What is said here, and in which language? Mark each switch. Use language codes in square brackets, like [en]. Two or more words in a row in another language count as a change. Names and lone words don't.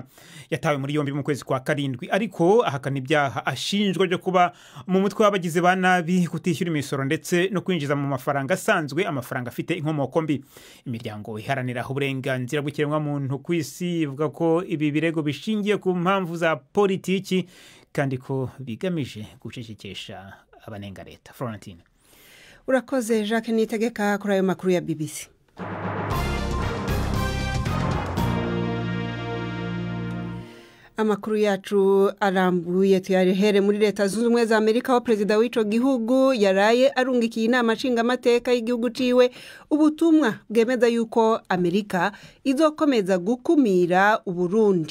[rw] Yatawe muri yombi mu kwezi kwa 7 ariko ahakana ibyaha ashinjwa byo kuba mu mutwe w'abagize ba nabi, kutishyura imisoro ndetse no kwinjiza mu mafaranga asanzwe, amafaranga afite inkomoko mbi. Imiryango iharanira uburenganzira bw'ikiremwa muntu ku isi ivuga ko ibi birego bishingiye ku mpamvu za politiki kandi ko bigamije gucecekesha abanenga leta. Florentine. Urakoze Jacques Nitegeka kuri ayo makuru ya BBC. [rn] Amakuru yacu arambuye tuyarehere muri Leta Zunze Ubumwe za Amerika, aho perezida w'ico gihugu yaraye arungikiye inama nshingamateka y'igihugu ciwe ubutumwa bwemeza yuko Amerika izokomeza gukumira Uburundi.